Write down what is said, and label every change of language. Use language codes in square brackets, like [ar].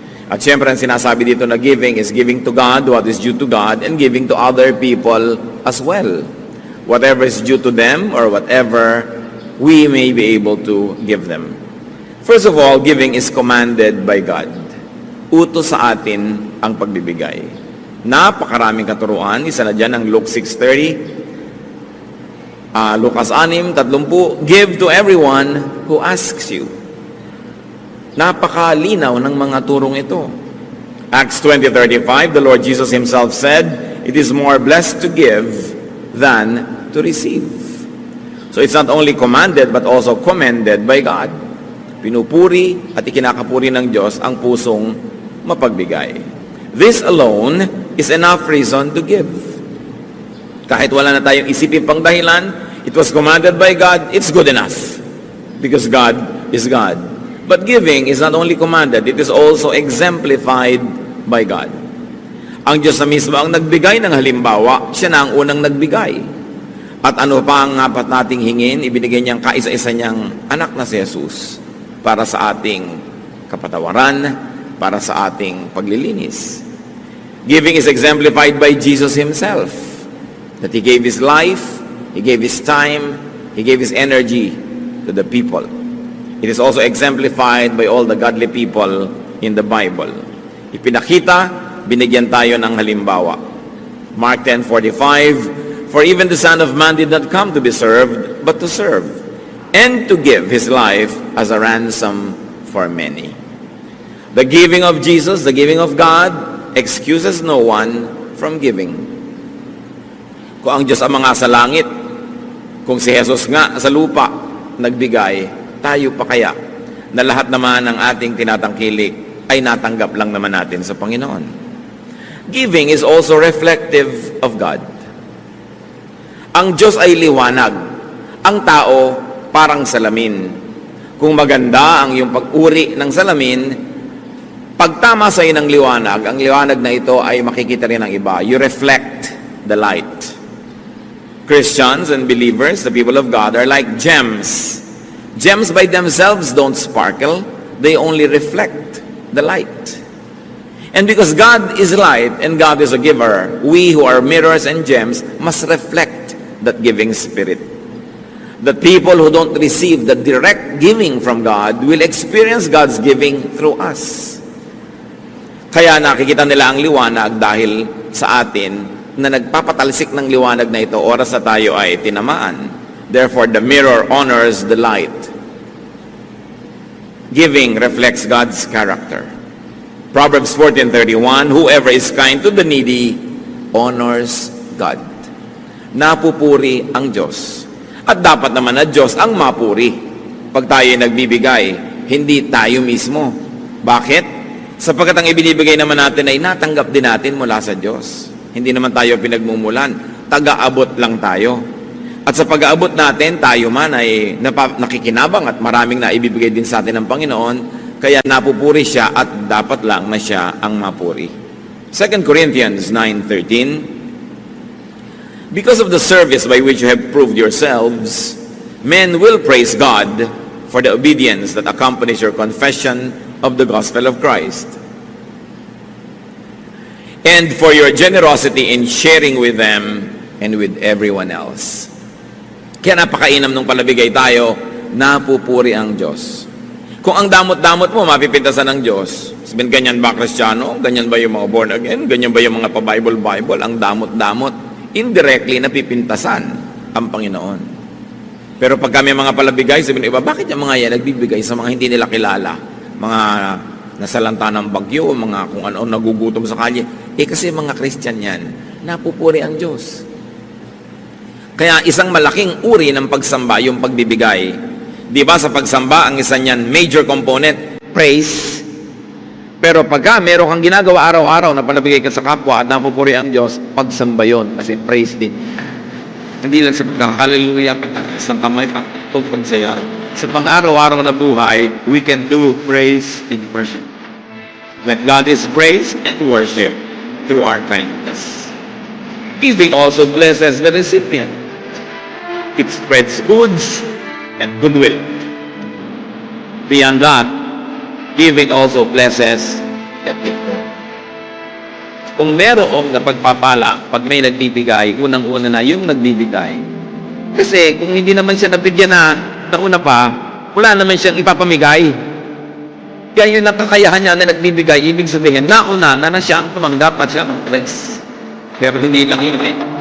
[tl] At syempre, ang sinasabi dito na [en] giving is giving to God what is due to God and giving to other people as well. Whatever is due to them or whatever we may be able to give them. First of all, giving is commanded by God. [tl] Utos sa atin ang pagbibigay. Napakaraming katuruan. Isa na dyan ang Luke 6:30. [en] Lucas 6:30, give to everyone who asks you. [tl] Napakalinaw ng mga turong ito. [en] Acts 20:35, the Lord Jesus himself said, it is more blessed to give than to receive. So it's not only commanded but also commended by God. [tl] Pinupuri at ikinakapuri ng Diyos ang pusong mapagbigay. [en] This alone is enough reason to give. [tl] Kahit wala na tayong isipin pang dahilan, [en] it was commanded by God, it's good enough. Because God is God. But giving is not only commanded, it is also exemplified by God. [tl] Ang Diyos na mismo ang nagbigay ng halimbawa, siya na ang unang nagbigay. At ano pa ang apat nating hingin, ibinigay niyang kaisa-isa niyang anak na si Jesus para sa ating kapatawaran, para sa ating paglilinis. [en] Giving is exemplified by Jesus himself. That He gave His life, He gave His time, He gave His energy to the people. It is also exemplified by all the godly people in the Bible. [tl] Ipinakita, binigyan tayo ng halimbawa. [en] Mark 10:45, for even the Son of Man did not come to be served, but to serve, and to give His life as a ransom for many. The giving of Jesus, the giving of God, excuses no one from giving. [tl] Kung ang Diyos ang mga sa langit, kung si Jesus nga sa lupa nagbigay, tayo pa kaya na lahat naman ng ating tinatangkilik ay natanggap lang naman natin sa Panginoon? [en] Giving is also reflective of God. [tl] Ang Diyos ay liwanag Ang tao, parang salamin. Kung maganda ang iyong pag-uri ng salamin, pagtama sa iyo ng liwanag, ang liwanag na ito ay makikita rin ng iba. [en] You reflect the light. Christians and believers, the people of God, are like gems. Gems by themselves don't sparkle. They only reflect the light. And because God is light and God is a giver, we who are mirrors and gems must reflect that giving spirit. The people who don't receive the direct giving from God will experience God's giving through us. [tl] Kaya nakikita nila ang liwanag dahil sa atin na nagpapatalsik ng liwanag na ito oras na tayo ay tinamaan. [en] Therefore, the mirror honors the light. Giving reflects God's character. Proverbs 14:31, whoever is kind to the needy honors God. [tl] Napupuri ang Diyos. At dapat naman na Diyos ang mapuri. Pag tayo nagbibigay, hindi tayo mismo. Bakit? Sapagkat ang ibinibigay naman natin ay natanggap din natin mula sa Diyos. Hindi naman tayo pinagmumulan. Taga-abot lang tayo. At sa pag-aabot natin, tayo man ay nakikinabang at maraming na ibibigay din sa atin ng Panginoon. Kaya napupuri siya at dapat lang na siya ang mapuri. [en] 2 Corinthians 9:13, because of the service by which you have proved yourselves, men will praise God for the obedience that accompanies your confession of the gospel of Christ, and for your generosity in sharing with them and with everyone else. [tl] Kaya napakainam nung palabigay tayo, napupuri ang Diyos. Kung ang damot-damot mo, mapipintasan ng Diyos. Sabihin, ganyan ba Kristiyano? Ganyan ba yung mga born again? Ganyan ba yung mga pa-Bible? Ang damot-damot. Indirectly napipintasan ang Panginoon. Pero pag kami mga palabigay, sabihin iba, bakit yung mga yan nagbibigay sa mga hindi nila kilala? Mga nasalanta ng bagyo, mga kung ano nagugutom sa kalye. Kasi mga Christian yan, napupuri ang Diyos. Kaya isang malaking uri ng pagsamba yung pagbibigay. Di ba sa pagsamba, ang isa niyan, [en] major component, [tl] praise. Pero pagka meron kang ginagawa araw-araw na palabigay ka sa kapwa at napupuri ang Diyos, pagsamba yun. Kasi praise din. Hindi lang sa hallelujah, pagtakas ng kamay, pagpagsaya. Sa pang-araw-araw na buhay, [en] we can do praise and worship. When God is praised and worship through our kindness. Giving also blesses the recipient. It spreads goods and goodwill. Beyond that, giving also blesses the people. [tl] Kung merong napagpapala, pag may nagbibigay, unang-una na yung nagbibigay. Kasi kung hindi naman siya nabigyan na una pa, wala naman siyang ipapamigay. Kaya yung nakakayahan niya na nagbibigay, ibig sabihin, nauna na siya ang tumanggap at siya ang bless. Pero hindi lang yun eh.